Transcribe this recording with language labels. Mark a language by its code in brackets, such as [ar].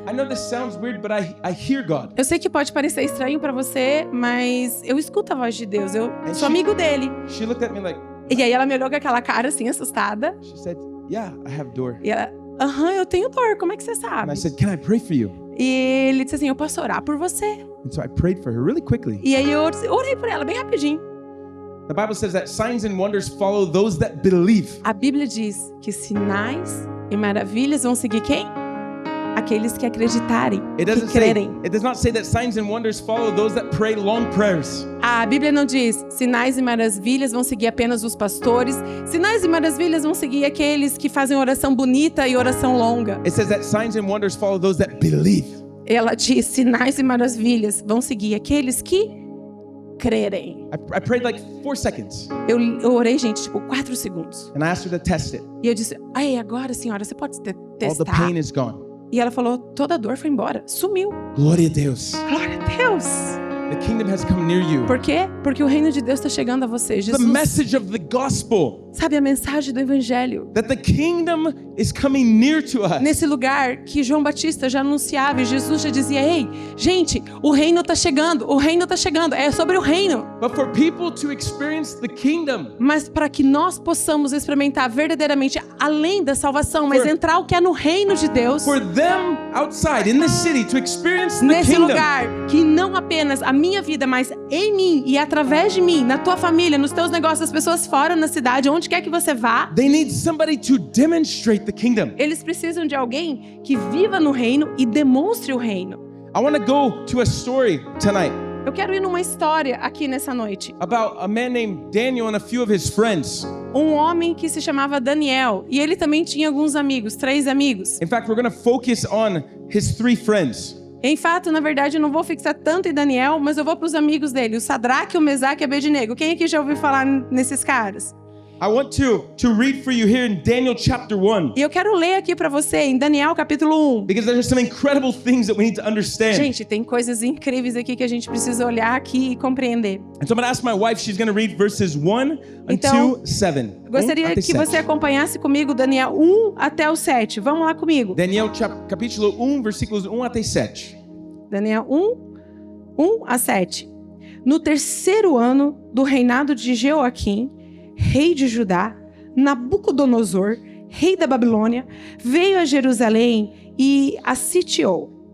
[en] I know this sounds weird, but I hear God. [pt] Eu sei que pode parecer estranho pra você, mas eu escuto a voz de Deus, eu sou amigo dele. [en] She looked at me like, [pt] E aí ela me olhou com aquela cara assim, assustada. [en] she said, yeah, I have [pt] dor. E ela, eu tenho dor, como é que você [en] And [pt] sabe? [en] I said, can I pray for you? [pt] E ele disse assim, eu posso orar por você? [en] And so I prayed for her really quickly. [pt] E aí eu orei por ela bem rapidinho. [en] The Bible says that signs and wonders follow those that believe. [pt] A Bíblia diz que sinais e maravilhas vão seguir quem? Aqueles que acreditarem, [en] It doesn't say, [pt] crerem. [en] it does not say that signs and wonders follow those that pray long prayers. [pt] A Bíblia não diz sinais e maravilhas vão seguir apenas os pastores. Sinais e maravilhas vão seguir aqueles que fazem oração bonita e oração longa. [en] It says that signs and wonders follow those that believe. [pt] Ela diz sinais e maravilhas vão seguir aqueles que crerem. [en] I prayed like 4 seconds. [pt] Eu orei, gente, tipo 4 segundos. [en] And I asked her to test it. [pt] E eu disse, ai, agora senhora, você pode [en] All the [pt] testar? [en] pain is gone. [pt] E ela falou, toda a dor foi embora, sumiu. Glória a Deus. Glória a Deus. [en] The kingdom has come near you. [pt] Por quê? Porque o reino de Deus está chegando a você. [en] The [pt] Jesus, [en] message of the gospel [pt] sabe a mensagem do evangelho? [en] that the kingdom is coming near to us. [pt] Nesse lugar que João Batista já anunciava e Jesus já dizia, ei, gente, o reino está chegando, é sobre o reino. [en] But for people to experience the kingdom, [pt] Mas para que nós possamos experimentar verdadeiramente além da salvação, mas [en] For- [pt] entrar o que é no reino de Deus, [en] for them outside in the city to experience the [pt] nesse [en] kingdom, [pt] lugar que não apenas a minha vida, mas em mim e através de mim, na tua família, nos teus negócios, as pessoas fora na cidade, onde quer que você vá, [en] they need somebody to demonstrate the kingdom. [pt] eles precisam de alguém que viva no reino e demonstre o reino. [en] I want to go to a story tonight [pt] Eu quero ir numa história aqui nessa noite. [en] about a man named Daniel and a few of his friends. [pt] Um homem que se chamava Daniel e ele também tinha alguns amigos, 3 amigos. [en] In fact, we're going to focus on his 3 friends. [pt] Em fato, na verdade, eu não vou fixar tanto em Daniel, mas eu vou para os amigos dele, o Sadraque, o Mesaque e Abednego. Quem aqui já ouviu falar nesses caras? [en] I want to read for you here in Daniel chapter 1 [pt] E eu quero ler aqui para você em Daniel capítulo 1. [en] because there's some incredible things that we need to understand. [pt] Gente, tem coisas incríveis aqui que a gente precisa olhar aqui e compreender. [en] And so I'm going to ask my wife, she's going to read verses 1 [pt] Então, [en] until 7. [pt] Gostaria Até que 7. você acompanhasse comigo Daniel 1 até o 7. Vamos lá comigo. Daniel capítulo 1, versículos 1 até 7. Daniel 1 a 7. No 3º ano do reinado de Jeoaquim, rei de Judá, Nabucodonosor, rei da Babilônia, veio a Jerusalém e a sitiou.